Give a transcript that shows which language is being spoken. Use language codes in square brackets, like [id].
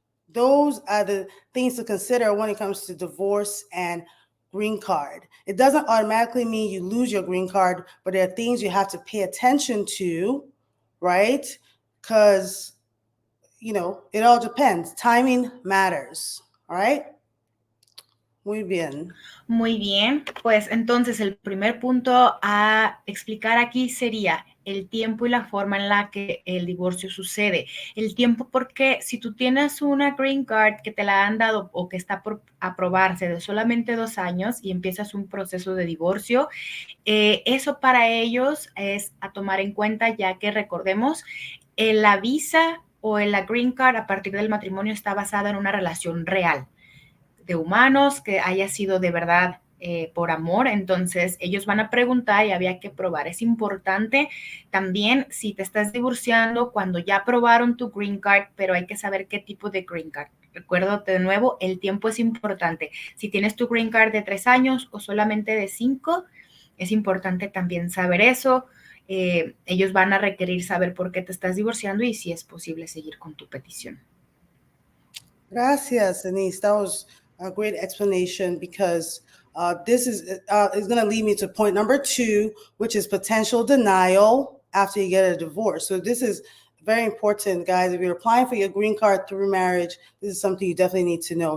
[en] Those are the things to consider when it comes to divorce and green card. It doesn't automatically mean you lose your green card, but there are things you have to pay attention to, right? Because, it all depends. Timing matters, all right? [es] Muy bien. Muy bien, pues entonces el primer punto a explicar aquí sería el tiempo y la forma en la que el divorcio sucede. El tiempo porque si tú tienes una green card que te la han dado o que está por aprobarse de solamente 2 años y empiezas un proceso de divorcio, eso para ellos es a tomar en cuenta, ya que recordemos, la visa o la green card a partir del matrimonio está basada en una relación real de humanos, que haya sido de verdad por amor. Entonces ellos van a preguntar y había que probar. Es importante también si te estás divorciando cuando ya aprobaron tu green card, pero hay que saber qué tipo de green card. Recuérdate de nuevo, el tiempo es importante. Si tienes tu green card de 3 años o solamente de 5, es importante también saber eso. Ellos van a requerir saber por qué te estás divorciando y si es posible seguir con tu petición. Gracias, Denise. [en] That was a great explanation, because this is going to lead me to point number 2, which is potential denial after you get a divorce. So this is very important, guys. If you're applying for your green card through marriage, this is something you definitely need to know.